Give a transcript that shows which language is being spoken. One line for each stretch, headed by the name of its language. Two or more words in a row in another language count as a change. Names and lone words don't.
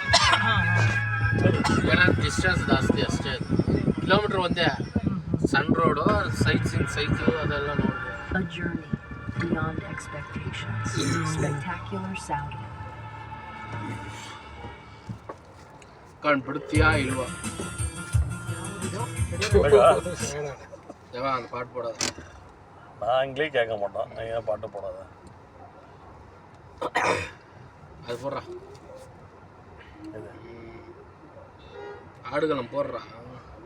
Kannada: ಏನಾದ್ರು ಡಿಸ್ಟೆನ್ಸ್ ಜಾಸ್ತಿ ಅಷ್ಟೇ, ಕಿಲೋಮೀಟರ್ ಒಂದೇ. ಸಣ್ಣ ರೋಡು, ಸೈಜು ಅದೆಲ್ಲ ನೋಡ್ಬೋದು. ಕಂಡುಬಿಡ್ತೀಯಾ ಇಲ್ವಾ?
Tamil: அந்த பாட்டு போடாத. நான் இங்கிலீஷ் கேட்க மாட்டோம், நான் ஏன் பாட்டு போடாத. அது போடுறா, ஆடுகளம் போடுறா.